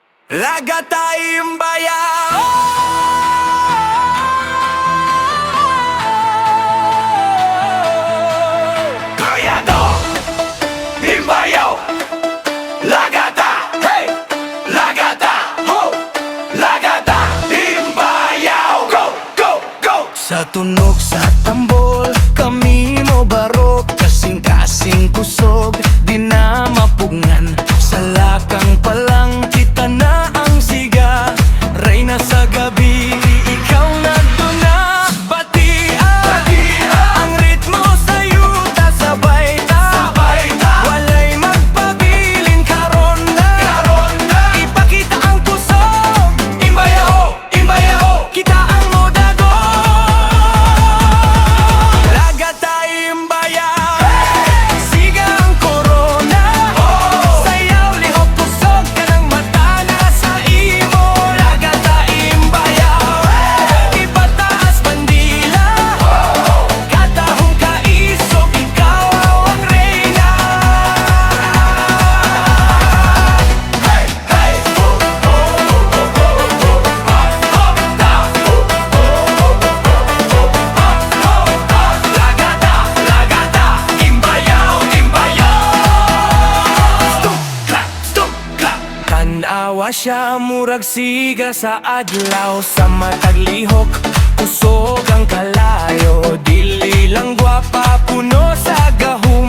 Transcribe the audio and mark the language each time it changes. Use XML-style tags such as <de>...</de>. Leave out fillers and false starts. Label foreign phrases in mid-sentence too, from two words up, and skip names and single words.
<ceb>Lagata Imbayao. Kayado Imbayao. Lagata, hey! Lagata, ho! Lagata Imbayao. Go, go, go! Sa tunog sa tambol, kami mo barok. Kasing-kasing kusog, di na mapungan. Sa lakang palang kita na ang siga. Reyna sa gabi, ikaw na doon na. Batian, ang ritmo sa yuta, sabay ta. Walay magpabilin, karon na. Ipakita ang kusog. Imbayao, Imbayao, kita ang modago. Lagata Imbayao. Siga ang korona. Sayaw, lihok, kusog ka ng mata na sa imo. Lagata Imbayao. Ipataas bandila. Katahong kaisog, ikaw ang reyna. Hey, hey, Lagata, Lagata, Imbayao, Imbayao.</ceb> <en>Stump, clap, stump, clap.</en> <ceb>Tanawa siya, murag siga sa adlaw. Sa matag lihok, usog ang kalayo. Dili lang gwapa, puno sa gahok.</ceb>